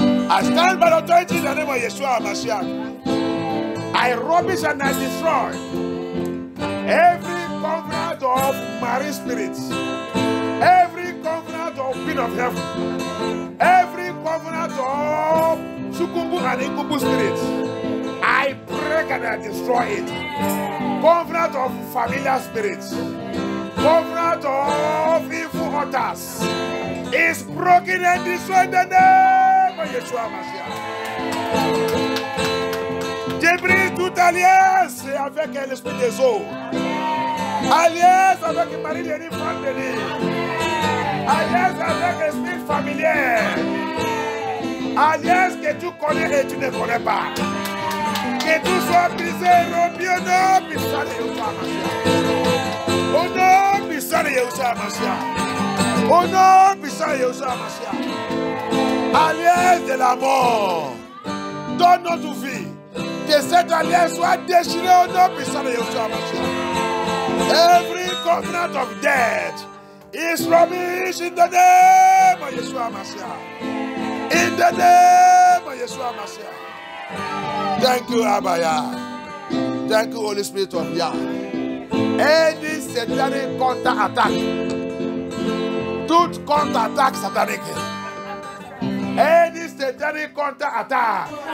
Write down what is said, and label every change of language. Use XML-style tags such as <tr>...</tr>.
<en>I stand by the authority in the name of Yeshua HaMashiach. I rubbish and I destroy every covenant of marine spirits, every covenant of pit of heaven, every covenant of Sukubu and Inkubu spirits. I break and I destroy it. Covenant of familiar spirits, covenant of evil altars is broken and destroyed in the name of Yeshua HaMashiach.</en> <fr>J'ai brisé toute alliance avec l'esprit des eaux, alliance avec Marie-Lénie Fandeli, alliance avec l'esprit familier. Alliance que tu connais et tu ne connais pas. Que tout soit brisé, rompu au nom puissant de Yeshua HaMashiach. Au nom puissant de Yeshua HaMashiach. Au nom puissant de Yeshua HaMashiach. Alliance de la mort dans notre vie. Que cette alliance soit déchirée au nom puissant de Yeshua HaMashiach.</fr> <en>Every covenant of death is rubbish in the name of Yeshua HaMashiach. In the name of Yeshua HaMashiach. Thank you, Abaya. Thank you, Holy Spirit of Yah. Any satanic counter-attack,</en> <fr>toute counter-attack satanic,</fr> <en>any satanic counter-attack</en>